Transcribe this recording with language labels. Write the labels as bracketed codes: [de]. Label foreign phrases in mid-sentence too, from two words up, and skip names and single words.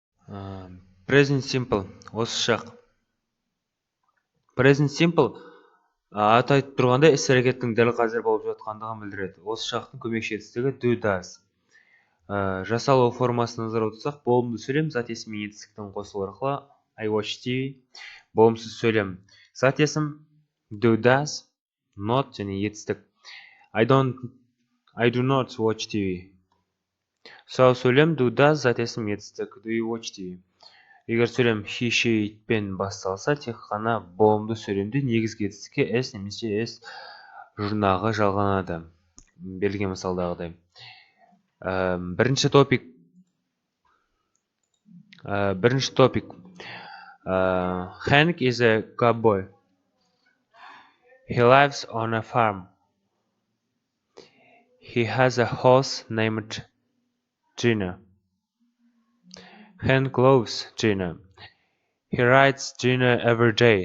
[en] Present simple [kk] осы шақ. [en] Present simple [kk] аты айтып тұрғандай іс әрекеттің дәл қазір болып жатқандығын білдіреді. Осы шақтың көмекші етістігі [en] do does. [kk] Жасалу формасына назар аударсақ, болымды сөйлем зат есім мен етістіктің қосылуы арқылы [en] I watch TV. [kk] Болымсыз сөйлем зат есім [en] do does, [kk] not және етістік [en] I do not watch TV. [kk] Сау сөйлем [en] do does [kk] зат есім етістік [en] do you watch TV. [kk] Егер сөйлем [en] he she [kk] пен басталса, тек қана болымды сөйлемде негізгі етістікке s немесе s жұрнағы жалғанады. Берілген мысалдағыдай. Бірінші топик. [en] Hank is a cowboy. He lives on a farm. He has a horse named Gina. Hank loves Gina. He rides Gina every day.